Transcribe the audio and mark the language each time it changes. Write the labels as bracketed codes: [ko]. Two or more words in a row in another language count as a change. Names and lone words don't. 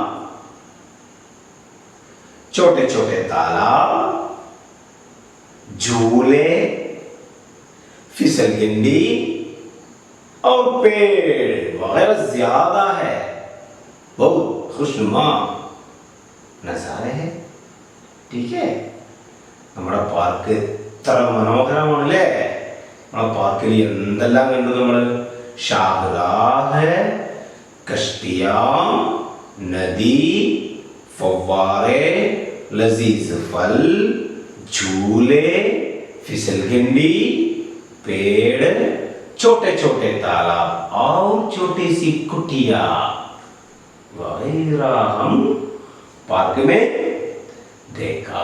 [hi] छोटे छोटे तालाब, झूले, फिसलगंडी और पेड़ वगैरह ज्यादा है, बहुत खुशनुमा नजारे है. ठीक है, [ml] നമ്മുടെ പാർക്ക് ഇത്ര മനോഹരമാണല്ലേ. നമ്മുടെ പാർക്കിൽ എന്തെല്ലാം കണ്ടു നമ്മൾ? [hi] शाहराह, कश्तियाँ, नदी, फव्वारे, लजीज फल, झूले, फिसलगंडी, पेड़, छोटे छोटे तालाब और छोटी सी कुटिया वगैरह हम पार्क में देखा.